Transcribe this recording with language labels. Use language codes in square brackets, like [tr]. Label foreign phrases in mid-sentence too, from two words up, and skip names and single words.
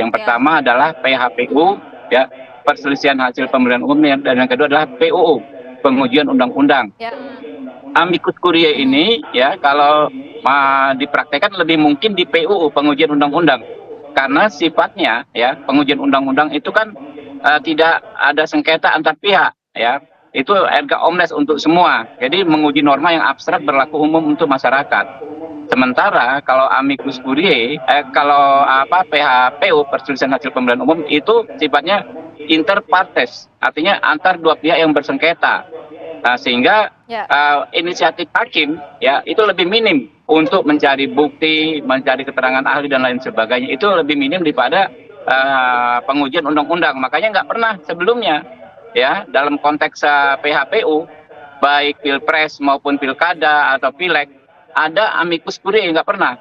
[id] Yang pertama adalah PHPU, ya, perselisihan hasil pemilihan umum, dan yang kedua adalah PUU, pengujian undang-undang. Ya. [la] Amicus curiae [id] ini, ya, kalau dipraktekkan lebih mungkin di PUU, pengujian undang-undang, karena sifatnya, ya, pengujian undang-undang itu kan tidak ada sengketa antar pihak, ya, itu [la] erga omnes [id] untuk semua. Jadi menguji norma yang abstrak berlaku umum untuk masyarakat. Sementara kalau [la] amicus curiae, [id] kalau PHPU, perselisihan hasil pemilihan umum, itu sifatnya [la] inter partes, [id] artinya antar dua pihak yang bersengketa. Sehingga inisiatif hakim, ya, itu lebih minim untuk mencari bukti, mencari keterangan ahli dan lain sebagainya. Itu lebih minim daripada pengujian undang-undang. Makanya nggak pernah sebelumnya, ya, dalam konteks PHPU, baik pilpres maupun pilkada atau pileg, ada [la] amicus curiae, [id] nggak pernah.